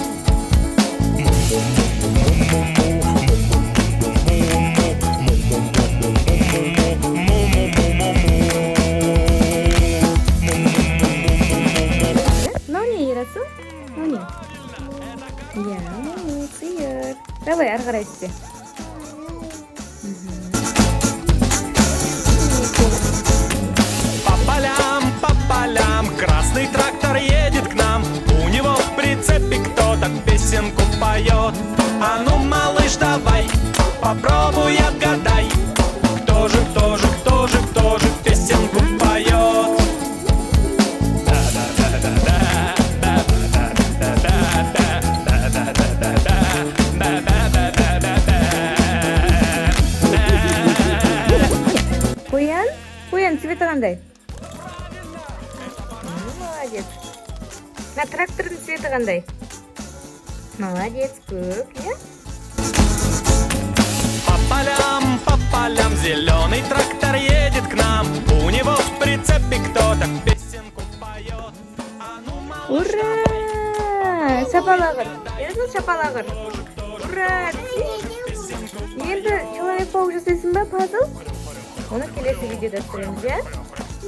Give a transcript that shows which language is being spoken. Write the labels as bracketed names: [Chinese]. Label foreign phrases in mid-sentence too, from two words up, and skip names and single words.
[Russian] Ну не, Ерасыл? Ну не. Я, ну, сыер. Давай, [Kazakh] ары қарай істе. [Russian] По полям красный трактор едет к нам. У него в прицепе кто-то песенку поет. А ну, малыш, давай, попробуй отгадай, кто же песенку поет. [Kazakh] Қоян, цветі қандай? [Russian] Молодец. [Kazakh] На трактордың цветі қандай? [Russian] Молодец, көк, [Kazakh] я? [Russian] По полям зеленый трактор едет к нам. У него в прицепе кто-то песенку поет. А ну, малыш, Ура! [Kazakh] Шапалағыр. Ерасыл, шапалағыр. [Russian] Ура! [Kazakh] Енді человек-паук жасайсың ба, пазл? Оны келесі видеода көреміз, я?